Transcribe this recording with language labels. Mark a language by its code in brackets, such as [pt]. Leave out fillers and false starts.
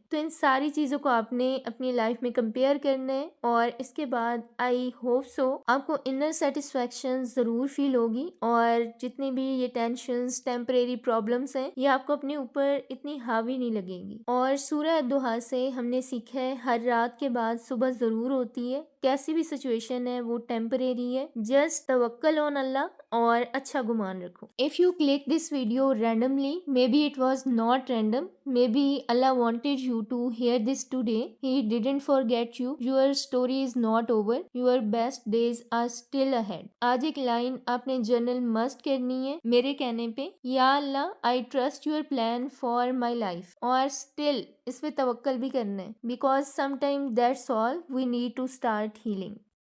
[ur] تو ان ساری چیزوں کو آپ نے اپنی لائف میں کمپیئر کرنا ہے، اور اس کے بعد [en] I hope so [ur] آپ کو انر سیٹسفیکشن ضرور فیل ہوگی، اور جتنی بھی یہ ٹینشنز، ٹیمپریری پرابلمس ہیں، یہ آپ کو اپنے اوپر اتنی حاوی نہیں لگیں گی. اور سورہ الدحا سے ہم نے سیکھا ہے ہر رات کے بعد صبح ضرور ہوتی ہے. کیسی بھی سچویشن ہے وہ وہ ٹیمپریری ہے. جسٹ توکل آن اللہ اور اچھا گمان رکھو. [en] If you click this video randomly, maybe it was not random. Maybe Allah wanted you to hear this today. He didn't forget you. Your story is not over. Your best days are still ahead. [ur] آج ایک line آپ نے general must کرنی ہے میرے کہنے پہ. [en] یا اللہ I trust your plan for my life. اور still [ur] اس پہ توکل بھی کرنا ہے. [en] Because sometimes that's all we need to start healing.